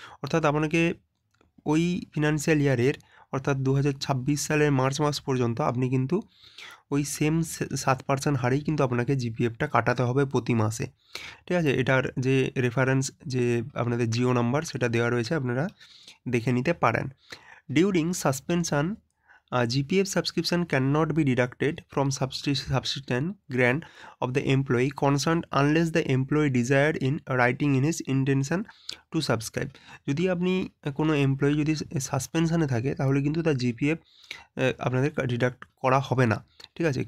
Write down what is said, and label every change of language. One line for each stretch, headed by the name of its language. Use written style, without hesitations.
Bangla: অর্থাৎ আপনাকে ওই ফিনান্সিয়াল ইয়ারের অর্থাৎ 2026 সালের মার্চ মাস পর্যন্ত আপনি কিন্তু ওই সেম 7% হারেই কিন্তু আপনাকে জিপিএফটা কাটাতে হবে প্রতি মাসে। ঠিক আছে? এটার যে রেফারেন্স যে আপনাদের জিও নাম্বার সেটা দেওয়া রয়েছে, আপনারা দেখে নিতে পারেন।
English: During suspension GPF subscription cannot be deducted from subsistence grant of the employee concerned unless the employee desired in writing in his intention to subscribe.
Bangla: যদি আপনি কোনো এমপ্লয়ি যদি সাসপেনশনে থাকে, তাহলে কিন্তু তার জিপিএফ আপনাদের ডিডাক্ট করা হবে না। ঠিক আছে?